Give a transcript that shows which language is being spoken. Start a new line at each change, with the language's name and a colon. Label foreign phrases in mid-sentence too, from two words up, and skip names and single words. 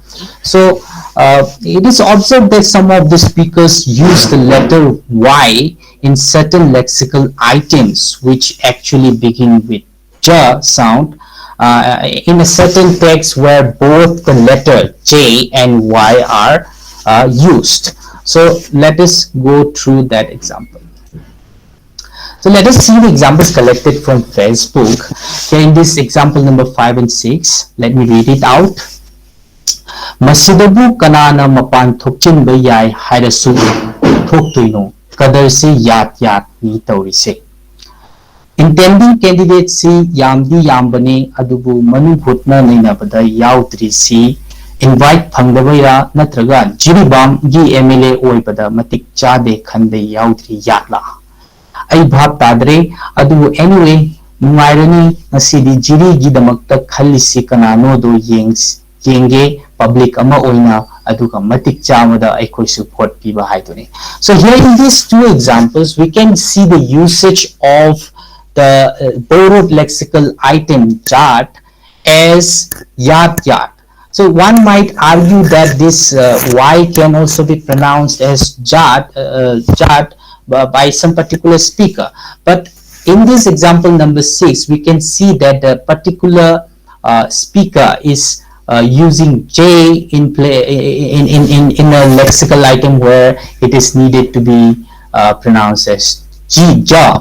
English: So it is observed that some of the speakers use the letter Y in certain lexical items which actually begin with ja sound in a certain text where both the letter J and Y are used. So let us go through that example. So let us see the examples collected from Facebook. Here in this example number 5 and 6, let me read it out.
Manipuri: Masidabu kanana mapan thokchinba yai hairasu thoktoino kadar se yat ni taurise.
English: Intending candidate
Manipuri: si yamdi yambane adubu manu bhutna nainabada yaudri si invite phangdabaira natraga jiribam gi MLA oibada matik chade khande yaudri yatla. I bhab tadre adu anyway nuairani nasidi jiri gi damakta khallisi kanano do yenge public ama oina aduga matik chamada aikoi support piba haidune.
English: So here in these two examples we can see the usage of the borrowed lexical item jat as yat. So one might argue that this y can also be pronounced as jat by some particular speaker, but in this example number 6 we can see that the particular speaker is using J in a lexical item where it is needed to be pronounced as ja.